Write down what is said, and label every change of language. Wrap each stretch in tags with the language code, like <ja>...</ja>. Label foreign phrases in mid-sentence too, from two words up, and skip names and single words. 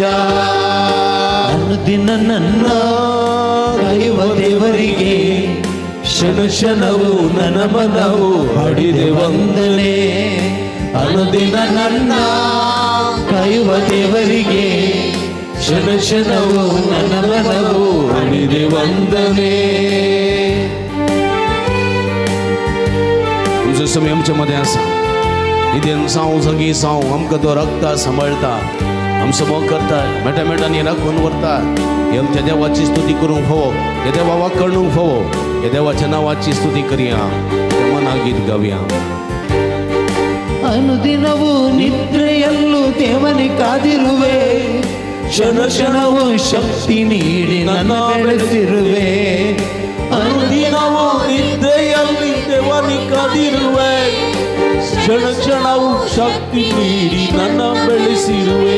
<kn>ಅನುದಿನ ನನ್ನ ಕಾಯುವ ದೇವರಿಗೆ ಕ್ಷಣ ಕ್ಷಣವು ನನ್ನ ಮನವು ಹಾಡಿದೆ ವಂದನೆ. ಅನುದಿನ ನನ್ನ ಕಾಯುವ ದೇವರಿಗೆ ಕ್ಷಣ ಕ್ಷಣವು ನನ್ನ ಮನವು ಹಾಡಿದೆ ವಂದನೆ.</kn> <kok>तुझं समय आमच्या मध्ये आसा. इथेन साव सगळी साव आमकां तो रखता, सांबाळता, आमचो मोग करता, मेटा मेटांनी राखून व्हरता. हे आमच्या देवाची स्तुती करूंक फावो, हे देवा वाकणूंक फावो, हे देवाच्या नांवाची स्तुती करया, त्या मनाक गीत गावया.</kok> <kn>ಅನುದಿನವೂ ನಿದ್ರೆಯಲ್ಲೂ ದೇವನಿ ಕಾದಿರುವೆ, ಕ್ಷಣ ಕ್ಷಣವೂ ಶಕ್ತಿ ನೀಡಿ ನನ್ನ ಬೆಳೆಸಿರುವೆ. ಅನುದಿನವೂ ನಿದ್ರೆಯಲ್ಲಿ ದೇವನಿ ಕಾದಿರುವೆ, ಕ್ಷಣ ಕ್ಷಣವೂ ಶಕ್ತಿ ನೀಡಿ ನನ್ನ ಬೆಳೆಸಿರುವೆ.</kn>